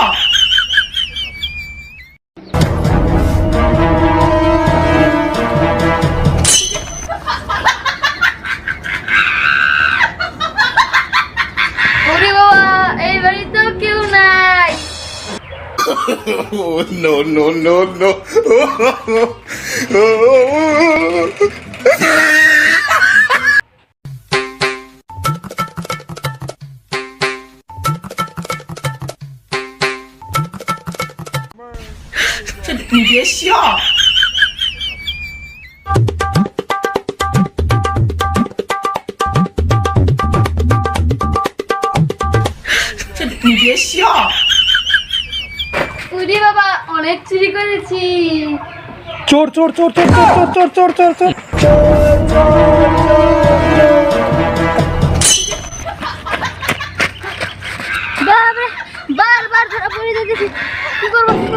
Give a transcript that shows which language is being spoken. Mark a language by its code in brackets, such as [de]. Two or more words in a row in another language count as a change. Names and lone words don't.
[bn] ওরে বাবা, এই বাড়ি তো কেউ নাই। [en] No, no, no, no. [zh] 你别笑。你别笑。 [bn] ওরে বাবা, অনেক চুরি করেছি। চোর চোর চোর চোর চোর চোর চোর চোর চোর বারবার ধরা পড়ে যাচ্ছি। কি করবো?